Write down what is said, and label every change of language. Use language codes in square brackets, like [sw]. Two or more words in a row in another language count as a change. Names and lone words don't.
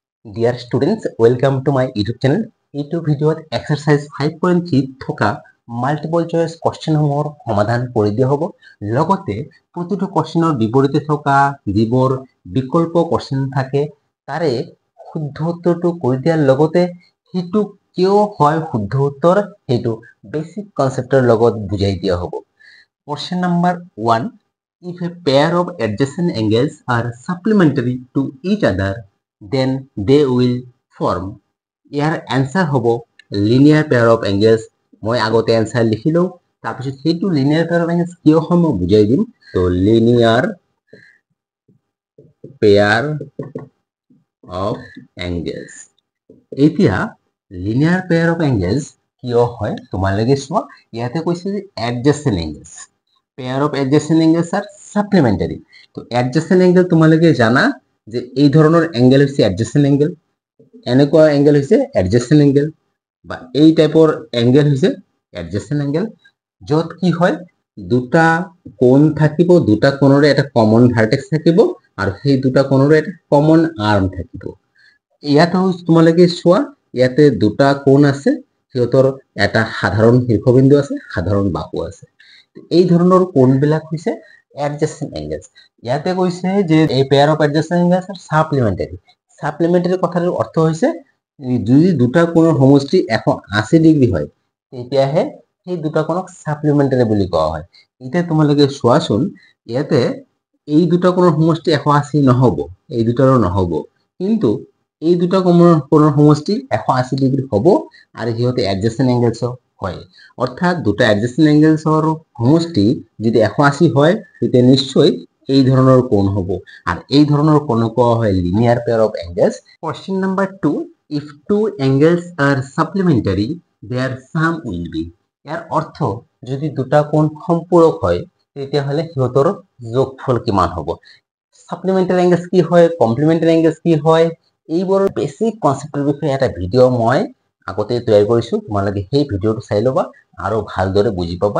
[en] Dear students, welcome to my YouTube channel. [as] এইটো ভিডিঅ'ত এক্সাৰচাইজ 5.3 থকা [en] multiple choice [as] কোৱেশ্চনসমূহৰ সমাধান কৰি দিয়া হ'ব। লগতে প্ৰতিটো কোৱেশ্চনৰ বিপৰীতে থকা যিবোৰ বিকল্প কোৱেশ্চন থাকে তাৰে শুদ্ধ উত্তৰটো কৰি দিয়াৰ লগতে সেইটো কিয় হয় শুদ্ধ উত্তৰ সেইটো [en] basic concept [as] লগত বুজাই দিয়া হ'ব। [en] Question number 1. If a pair of adjacent angles are supplementary to each other, then they will form. [as] ইয়াৰ answer হ'ব [en] linear pair of angles. [as] মই আগতে answer লিখিলো, তাৰপিছত সেইটো [en] linear pair of angles [as] কিয় হয় মই বুজাই দিম। [en] তো linear pair of angles. [as] এতিয়া [en] linear pair of angles [as] কিয় হয় তোমালোকে চোৱা, ইয়াতে কৈছে যে [en] adjacent angles. Pair of adjacent angles are supplementary. [as] তো [en] adjacent angle [as] তোমালোকে জানা যে এই ধৰণৰ angle হৈছে [en] adjacent angle, [as] এনেকুৱা angle হৈছে [en] adjacent angle, [as] বা এই টাইপৰ angle হৈছে [en] adjacent angle, [as] য'ত কি হয় দুটা কোণ থাকিব, দুটা কোণৰে এটা [en] common vertex [as] থাকিব আৰু সেই দুটা কোণৰে এটা [en] common arm [as] থাকিব। ইয়াত তোমালোকে চোৱা, ইয়াতে দুটা কোণ আছে, সিহঁতৰ এটা সাধাৰণ শীৰ্ষবিন্দু আছে, সাধাৰণ বাহু আছে। এই ধৰণৰ কোণবিলাক হৈছে [en] adjacent angles. [as] ইয়াতে কৈছে যে এই [en] pair of adjacent angles are supplementary. [as] সাপ্লিমেন্টারি কথাটোৰ অৰ্থ হৈছে যদি দুটা কোণৰ সমষ্টি 180 ডিগ্ৰী হয় তেতিয়াহে সেই দুটা কোণক সাপ্লিমেন্টারি বুলি কোৱা হয়। এতিয়া তোমালোকে চোৱাচোন, ইয়াতে এই দুটা কোণৰ সমষ্টি 180 নহব, এই দুটাৰো নহব, কিন্তু এই দুটা কোণৰ সমষ্টি 180 ডিগ্ৰী হ'ব আৰু সিহঁতে [en] adjacent angles [as] হয়। অৰ্থাৎ দুটা [en] adjacent angles-ৰ [as] সমষ্টি যদি 180 হয় তেতিয়া নিশ্চয় এই ধৰণৰ কোণ হ'ব, আর এই ধৰণৰ কোণ কোৱা হয় [en] linear pair of angles. Question number 2. If two angles are supplementary, their sum will be. [as] ইয়াৰ অৰ্থ যদি দুটা কোণ সম্পূৰক হয় তেতিয়াহ'লে সিহঁতৰ যোগফল কিমান হ'ব। [en] supplementary angles [as] কি হয়, [en] complementary angles [as] কি হয়, এইবোৰৰ [en] basic concept [as] বিষয়ে এটা ভিডিঅ' মই আগতে তৈয়াৰ কৰিছো, তোমালোকে সেই ভিডিঅ'টো চাই ল'বা আৰু ভালদৰে বুজি পাবা।